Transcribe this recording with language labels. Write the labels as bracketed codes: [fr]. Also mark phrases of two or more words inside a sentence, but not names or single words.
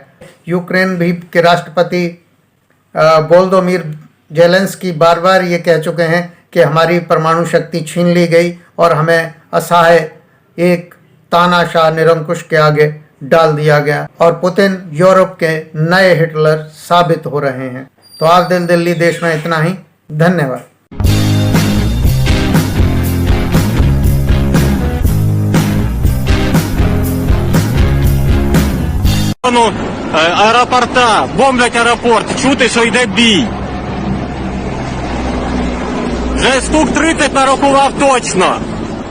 [hi] यूक्रेन भी के राष्ट्रपति वोलोदिमीर ज़ेलेंस्की बार बार ये कह चुके हैं कि हमारी परमाणु शक्ति छीन ली गई और हमें असहाय एक तानाशाह निरंकुश के आगे डाल दिया गया और पुतिन यूरोप के नए हिटलर साबित हो रहे हैं। तो आज दिल्ली देश में इतना ही। धन्यवाद। [uk] Аеропорта, бомблять аеропорт, чути, що йде бій. Вже штук 30 нарахував точно.